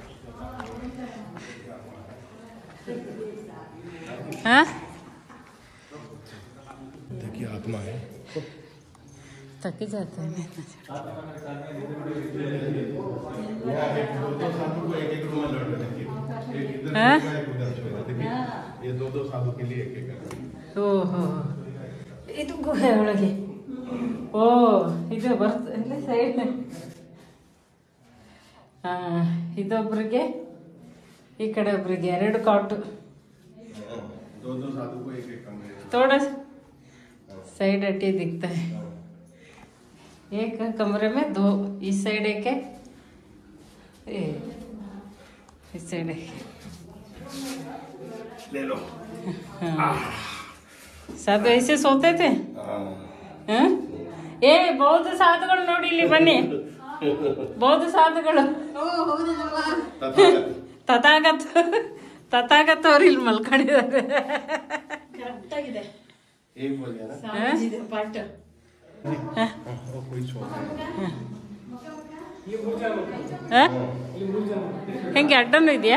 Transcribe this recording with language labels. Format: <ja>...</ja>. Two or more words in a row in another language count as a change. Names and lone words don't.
<hi>देखिए आत्मा है, थक जाते हैं। ये दो साधु के लिए एक</hi> <kn>ಓಹೋ, ಇದು ಗುಹೆ ಒಳಗೆ. ಓ, ಇದು ಬರ್ತದೆ ಸೈಡ್. ಇದೊಬ್ರಿಗೆ, ಈ ಕಡೆ ಒಬ್ರಿಗೆ 2 ಕಾಟು.</kn> <hi>दो साधु को एक कमरे, थोड़ा साइड हटी दिखता है. एक कमरे में 2, इस साइड एक है, इस साइड एक. ले लो. साधु ऐसे सोते थे.</hi> <kn>ಏ ಬೌದ್ಧ ಸಾಧುಗಳು ನೋಡಿ, ಇಲ್ಲಿ ಬನ್ನಿ. ಬೌದ್ಧ ಸಾಧುಗಳು, ತಥಾಗತ ಅವ್ರು ಇಲ್ಲಿ ಮಲ್ಕೊಂಡಿದ್ದಾರೆ. ಹೆಂಗೆ ಅಡ್ಡನು ಇದೆಯಾ?</kn>